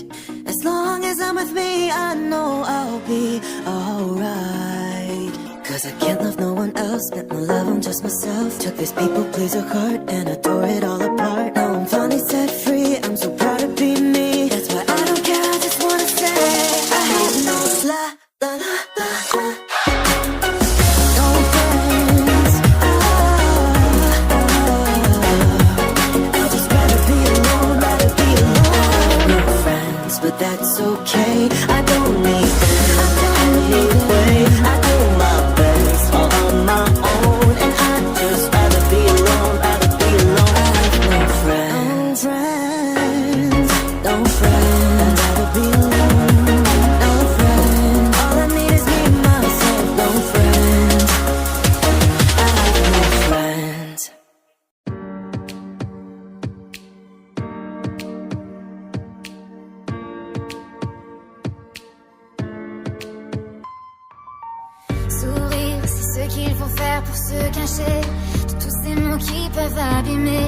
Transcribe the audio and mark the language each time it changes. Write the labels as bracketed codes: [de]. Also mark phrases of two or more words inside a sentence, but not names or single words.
[en] As long as I'm with me, I know I'll be alright. Cause I can't love no one else, spent my love on just myself. Took this people pleaser heart and I tore it all apart. Now I'm finally set free, I'm so proud to be me. That's why I don't care, I just wanna say I have no la la la la la. No friends, I'd just rather be alone, rather be alone. No friends, but that's okay, I don't need them anyway. I do my best all on my own, and I'd just rather be alone, rather be alone. I have no friends, no friends, I'd rather be alone, no friends. All I need is me, myself, no friends. I have no friends. [fr] Sourire, c'est ce qu'il faut faire pour se cacher de tous ces mots qui peuvent abîmer.